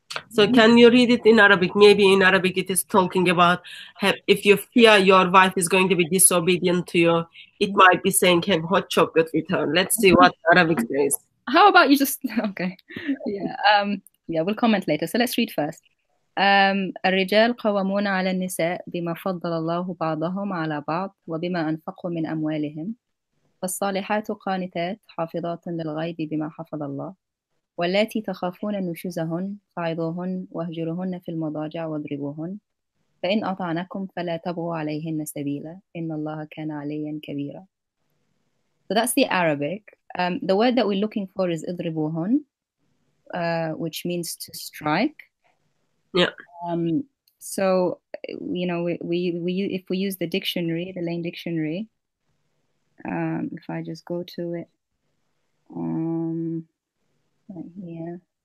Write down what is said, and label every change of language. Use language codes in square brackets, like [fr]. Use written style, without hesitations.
[en] So can you read it in Arabic? Maybe in Arabic it is talking about if you fear your wife is going to be disobedient to you, it might be saying have hot chocolate with her. Let's see what Arabic says. How about you just okay. Yeah, we'll comment later. So let's read first. [ar] الرجال قوامون على النساء بما فضل الله بعضهم على بعض وبما أنفقوا من أموالهم فالصالحات قانتات حافظات للغيب بما حفظ الله واللاتي تخافون نشوزهن فعظوهن واهجروهن في المضاجع واضربوهن فإن أطعنكم فلا تبغوا عليهن سبيلا إن الله كان عليا كبيرا. [en] So that's the Arabic. The word that we're looking for is اضربوهن, which means to strike. Yeah. So, you know, if we use the dictionary, the Lane dictionary, if I just go to it, right here.